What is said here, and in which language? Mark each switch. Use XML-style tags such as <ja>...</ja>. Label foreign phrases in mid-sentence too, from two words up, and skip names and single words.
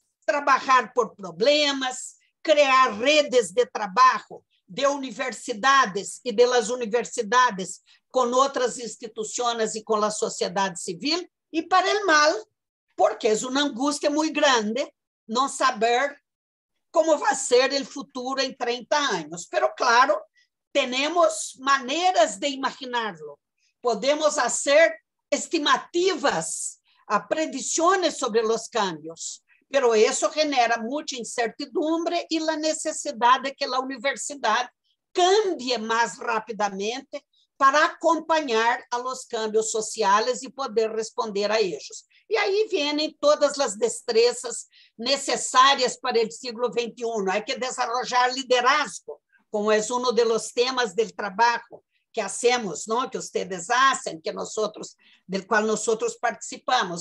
<pt>trabalhar por problemas, criar redes de trabalho de universidades e das universidades com outras instituições e com a sociedade civil, e para o mal, porque é uma angústia muito grande não saber como vai ser o futuro em 30 anos.</pt> <es>Pero, claro,</es> <pt>temos maneiras de imaginá-lo. Podemos fazer estimativas, predições sobre os cambios, pero isso genera muita incertidumbre e a necessidade de que a universidade cambie mais rapidamente para acompanhar</pt> <es>a los cambios</es> <pt>sociais e poder responder a eles. E aí vêm todas as destrezas necessárias para o século XXI. Há que desenvolver liderazgo, como é um dos temas do trabalho que hacemos, não? Que vocês fazem, que do qual nós participamos.</pt>